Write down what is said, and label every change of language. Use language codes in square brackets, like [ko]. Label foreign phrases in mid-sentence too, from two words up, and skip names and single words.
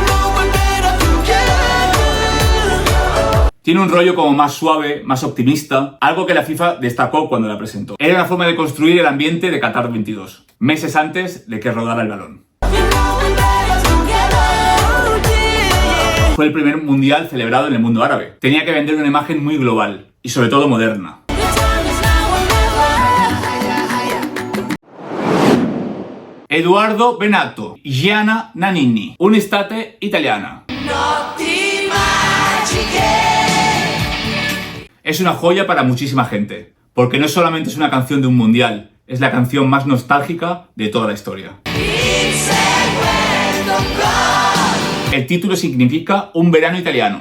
[es] Tiene un rollo como más suave, más optimista, algo que la FIFA destacó cuando la presentó. Era una forma de construir el ambiente de Qatar 22, meses antes de que rodara el balón. Fue el primer mundial celebrado en el mundo árabe. Tenía que vender una imagen muy global y sobre todo moderna. Edoardo Bennato, Gianna Nannini, un'estate italiana. Es una joya para muchísima gente, porque no solamente es una canción de un mundial, es la canción más nostálgica de toda la historia. El título significa un verano italiano.